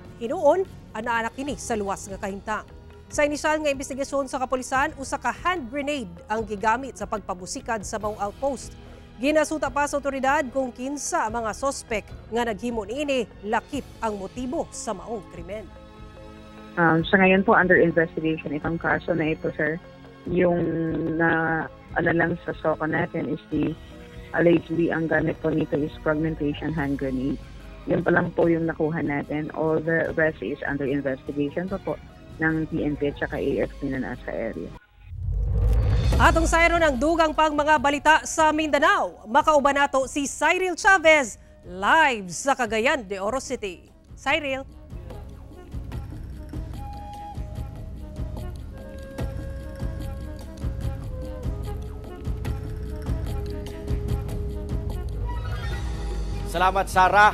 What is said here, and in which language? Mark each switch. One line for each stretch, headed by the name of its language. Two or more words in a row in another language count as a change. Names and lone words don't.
Cebuano: Hinuon anaa kini sa luwas nga kahimtang. Sa inisyal nga investigasyon sa kapulisan, usa ka
English: hand grenade
Cebuano: ang gigamit sa pagpabusikad sa mong outpost. Ginasuta pa sa otoridad kung kinsa mga sospek nga naghimo niini lakip ang motibo sa maong krimen.
Filipino: Sa ngayon po,
English: under investigation
Filipino: itong kaso na ito, sir. Yung lang sa SOCA natin is allegedly ang gamit po nito is
English: fragmentation hand grenade.
Filipino: Yun pa lang po yung nakuha natin.
English: All the rest is under investigation
Filipino: pa po ng PNP at saka AFP na nasa area.
Cebuano: Atong sayro ng dugang pang mga balita sa Mindanao. Makauban nato si Cyril Chavez live sa Cagayan de Oro City. Cyril. Salamat, Sarah.